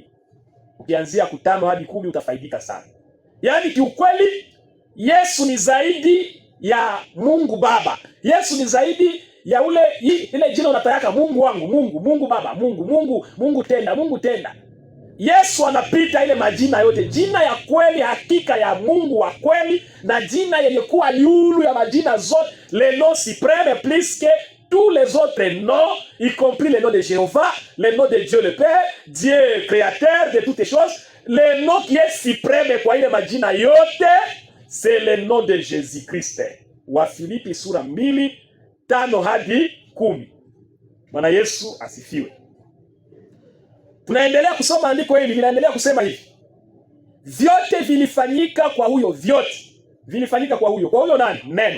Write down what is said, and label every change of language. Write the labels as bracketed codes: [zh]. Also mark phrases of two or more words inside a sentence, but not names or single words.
[sw] Ukianzia 5 hadi 10 utafaidika sana. Yaani kiukweli Yesu ni zaidi ya Mungu Baba. Yesu ni zaidi ya ile jina unatayaka Mungu wangu, Mungu Baba, Mungu tenda. Yesu anapita ile majina yote. Jina ya kweli, hakika ya Mungu wa kweli, na jina yenye kuwa yulu ya majina zote, [fr] le nom suprême plus que tous les autres noms, y compris le nom de Jéhovah, le nom de Dieu le Père, Dieu créateur de toutes choses. Le nom qui est suprême [sw] kwa ile majina yote, [fr] c'est le nom de Jésus-Christ. [sw] Wa Filipi sura 2:5 hadi 10. Bwana Yesu asifiwe. Tunaendelea kusoma andiko hili, linaendelea kusema hivi: vyote vilifanyika kwa huyo, vyote vilifanyika kwa huyo. Kwa huyo nani? Neno.